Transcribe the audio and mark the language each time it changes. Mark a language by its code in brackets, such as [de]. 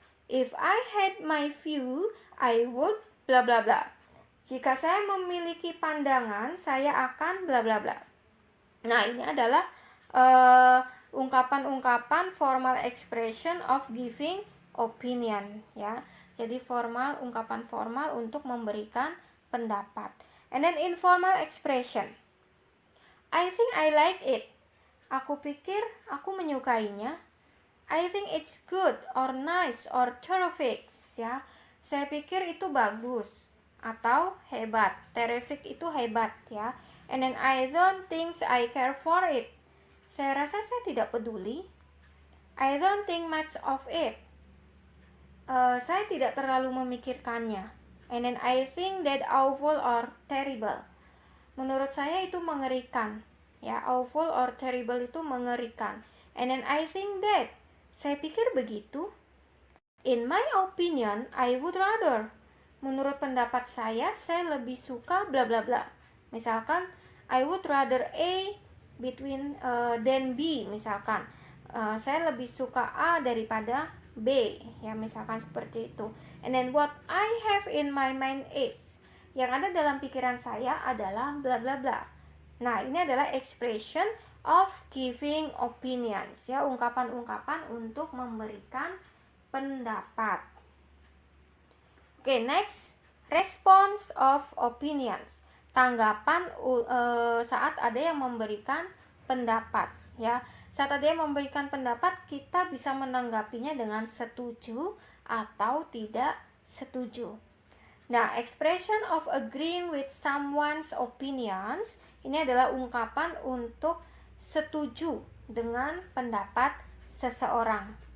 [en] If I had my view, I would bla bla bla. [id] Jika saya memiliki pandangan, saya akan bla bla bla. Nah, ini adalah [en] ungkapan-ungkapan formal expression of giving opinion, ya. [id] Jadi ungkapan formal untuk memberikan pendapat. [en] And then informal expression. I think I like it. [id] Aku pikir aku menyukainya. [en] I think it's good or nice or terrific, ya. [id] Saya pikir itu bagus atau hebat. Terrific itu hebat, ya. [en] And then I don't think I care for it. [id] Saya rasa saya tidak peduli. [en] I don't think much of it. [id] Saya tidak terlalu memikirkannya. [en] And then I think that awful or terrible. [id] Menurut saya itu mengerikan. Ya, [en] awful or terrible [id] itu mengerikan. [en] And then I think that. [id] Saya pikir begitu. [en] In my opinion, I would rather. [id] Menurut pendapat saya lebih suka [en] bla bla bla. Misalkan, I would rather A than B. [id] Misalkan, saya lebih suka A daripada B. Ya, misalkan seperti itu. [en] And then what I have in my mind is. [id] Yang ada dalam pikiran saya adalah bla bla bla. Nah, ini adalah [en] expression of giving opinions, [id] ya, ungkapan-ungkapan untuk memberikan pendapat. [en] Oke, next, response of opinions. [id] Tanggapan saat ada yang memberikan pendapat, ya. Saat ada yang memberikan pendapat, kita bisa menanggapinya dengan setuju atau tidak setuju. Nah, [en] expression of agreeing with someone's opinions, [id] ini adalah ungkapan untuk setuju dengan pendapat seseorang.